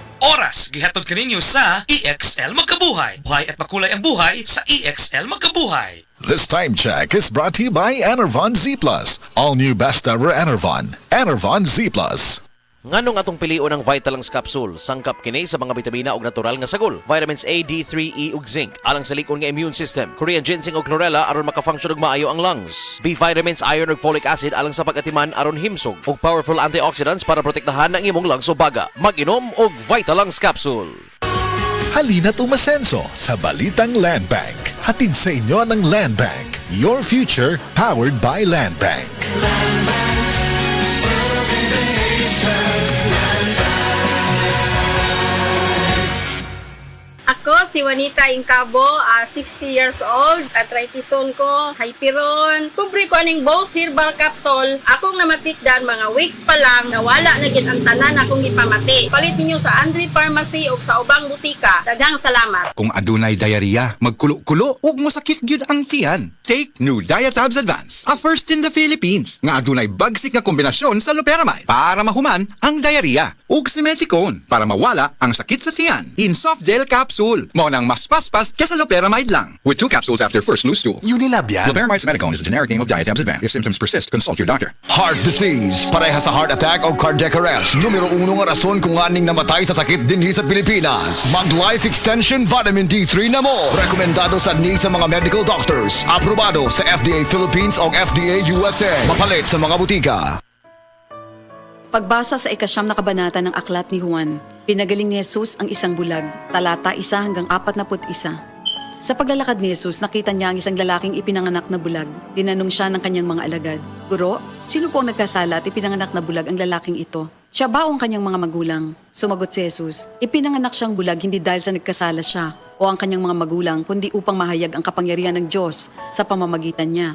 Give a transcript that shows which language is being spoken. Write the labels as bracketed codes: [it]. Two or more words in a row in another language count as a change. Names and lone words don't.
[ceb] oras gihatod kaninyo sa EXL Magkabuhay. [tl] Buhay at makulay ang buhay sa EXL Magkabuhay. [en] This time check is brought to you by Enervon Z+. All new best ever Enervon. Enervon Z+. [ceb] Nganong atong pilion ang Vitalangs Capsule, sangkap kini sa mga bitamina ug natural nga sagol, [en] vitamins A, D3, E [ceb] ug zinc, alang sa likon nga [en] immune system, Korean ginseng [ceb] ug chlorella aron makafunction og maayo ang lungs, B vitamins, iron ug folic acid alang sa pag-atiman aron himsog, ug [en] powerful antioxidants [ceb] para protektahan ang imong lungs ug baga. Mag-inom og Vitalangs Capsule. [tl] Halina't umasenso sa Balitang Land Bank. Hatid sa inyo ng Land Bank. [en] Your future powered by Land Bank. [ceb] Ako, si Juanita Incabo, [en] 60 years old, [ceb] arthritis-on ko, hyperon. Kubre ko aning Boss Herbal Capsule. Akong namatikdan mga weeks pa lang, nawala na gid ang tanan akong ipamati. Palit ninyo sa Andre Pharmacy o sa ubang butika. Daghang salamat. Kung adunay diarrhea, magkulo-kulo ug mosakit gyud ang tiyan, [en] take New Diatabs Advance, a first in the Philippines [ceb] nga adunay bagsik nga kombinasyon sa loperamide para mahuman ang diarrhea ug simeticone para mawala ang sakit sa tiyan. [en] In soft gel capsule, [ceb] mao nang mas paspas kaysa loperamide lang. [en] With 2 capsules after first loose stool. [tl] Unilab yan. [en] Loperamide simeticone is a generic name of Diatabs Advance. If symptoms persist, consult your doctor. Heart disease, [ceb] pareha sa heart attack o cardiac arrest. Numero 1 nga rason kung aning namatay sa sakit dinhi sa Pilipinas. Mag Life Extension Vitamin D3 na mo. Rekomendado sa ni sa mga [en] medical doctors. [ceb] Aprobado sa FDA Philippines o FDA USA. Mapalit sa mga butika. [tl] Pagbasa sa ikasyam na kabanata ng Aklat ni Juan, pinagaling ni Jesus ang isang bulag, talata 1 hanggang 41. Sa paglalakad ni Jesus, nakita niya ang isang lalaking ipinanganak na bulag. Tinanong siya ng kanyang mga alagad, "Guro, sino po ang nagkasala at ipinanganak na bulag ang lalaking ito? Siya ba o ang kanyang mga magulang?" Sumagot si Jesus, "Ipinanganak siyang bulag hindi dahil sa nagkasala siya o ang kanyang mga magulang, kundi upang mahayag ang kapangyarihan ng Diyos sa pamamagitan niya.